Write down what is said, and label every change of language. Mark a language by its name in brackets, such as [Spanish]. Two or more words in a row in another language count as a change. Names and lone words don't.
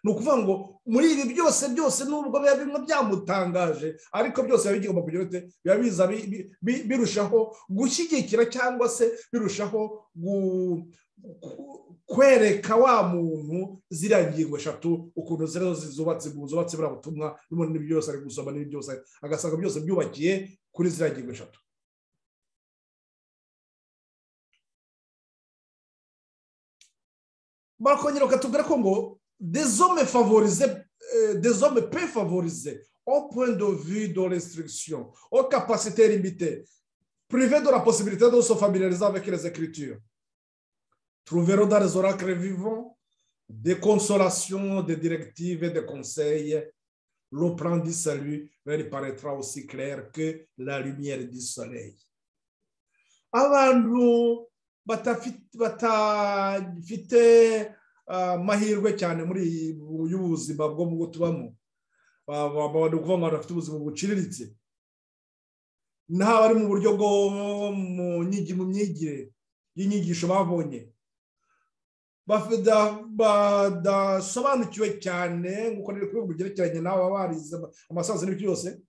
[Kinyarwanda] ni ukuvuga ngo muri ibi byose nubwo biba bimwe byamutangaje ariko byose biba bigomba kugira ute biba biza birushaho gushyigikira cyangwa se birushaho kwereka wa muntu ziriya ngingo eshatu ukuntu zubatse buriya butumwa n'ubundi n'ibyo byose ari gusoma n'ibyo byose agasanga byose byubakiye kuri ziriya ngingo eshatu. barakongera bakatubwira ko ngo [French] des hommes favorisés, des hommes peu favorisés au point de vue de restriction, aux capacités limitées, privés de la possibilité de se familiariser avec les Écritures, trouveront dans les oracles vivants des consolations, des directives et des conseils. Le plan du salut leur paraîtra aussi clair que la lumière du soleil. [Kinyarwanda] Abantu batafite amahirwe cyane muri y'ubuzima bwo mu tubamo, abantu kuvuga ngo bafite ubuzima buciriritse, nta bari mu buryo bwo mu myigire y'inyigisho babonye, badasobanukiwe cyane nk'uko nari kubivuga byerekeranye n'aba barize amasazi n'ibyo byose,